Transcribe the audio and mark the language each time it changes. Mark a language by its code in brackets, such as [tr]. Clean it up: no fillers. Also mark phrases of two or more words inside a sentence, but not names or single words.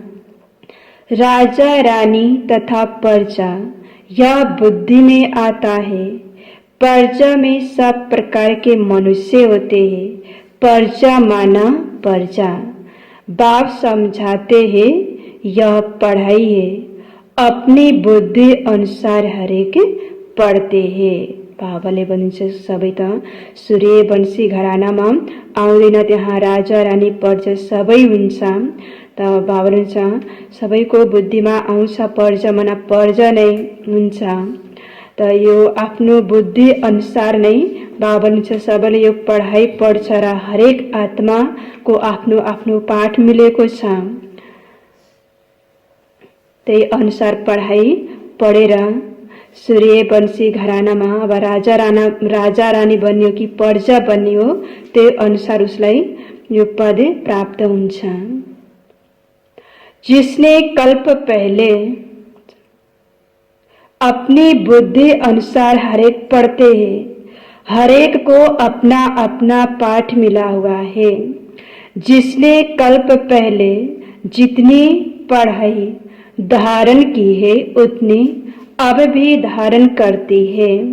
[hi] राजा रानी तथा प्रजा यह बुद्धि में आता है। प्रजा में सब प्रकार के मनुष्य होते हैं। प्रजा माना प्रजा। बाप समझाते हैं यह पढ़ाई है। अपनी बुद्धि अनुसार हरेक पढ्ते हैं। [ne] बाबाले भन्नुहुन्छ सबै त सूर्यवंशी घरानामा आउँदैन, त्यहाँ राजा रानी प्रजा सबै हुन्छ। त बाबा भन्नुहुन्छ सबैको बुद्धिमा आउँछ [hi] प्रजा माना प्रजा [ne] नै हुन्छ। त यो आफ्नो बुद्धि अनुसार नै बाबा भन्नुहुन्छ सबैले यो पढाइ पढ्छ र हरेक आत्माको आफ्नो आफ्नो पाठ मिलेको छ। त्यही अनुसार पढाइ पढेर सूर्यवंशी घरानामा अब राजा रानी बन्यो कि प्रजा बन्यो, त्यही अनुसार उसलाई यो पद प्राप्त हुन्छ। [hi] जिसने कल्प पहले अपनी बुद्धि अनुसार हरेक पढ़ते हैं, हरेक को अपना अपना पाठ मिला हुआ है। जिसने कल्प पहले जितनी पढ़ाई धारण की है उतनी अब भी धारण करती है।